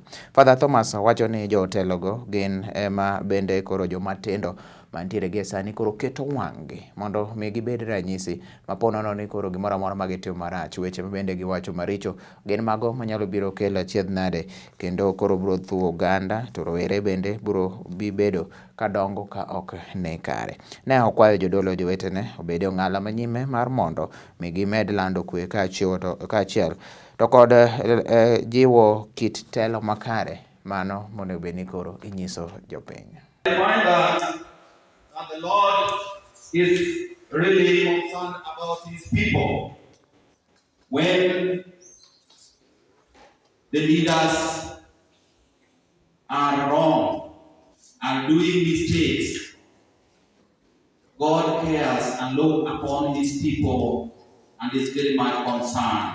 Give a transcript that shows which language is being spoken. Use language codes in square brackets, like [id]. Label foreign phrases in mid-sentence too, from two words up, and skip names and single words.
[luo] Father Thomas wacho ni jotelogo gin ema bende koro jomatindo mantiere gi sani koro keto wang'gi mondo mi gibed ranyisi maponono ni koro gimoro amora ma gitimo marach, weche ma bende giwacho maricho gin mago manyalo biro kelo achiedh nade kendo koro biro thuo oganda to rowere bende biro bedo kadongo ka ok ne kare. Ne okwayo jodolo jowetene obed ong'ala manyime mar mondo mi gimed lando kwe kaachiel to kod jiwo kit telo makare mano mondo be ni koro inyiso jopiny. [en] The Lord is really concerned about his people. When the leaders are wrong and doing mistakes, God cares and looks upon his people and is very much concerned.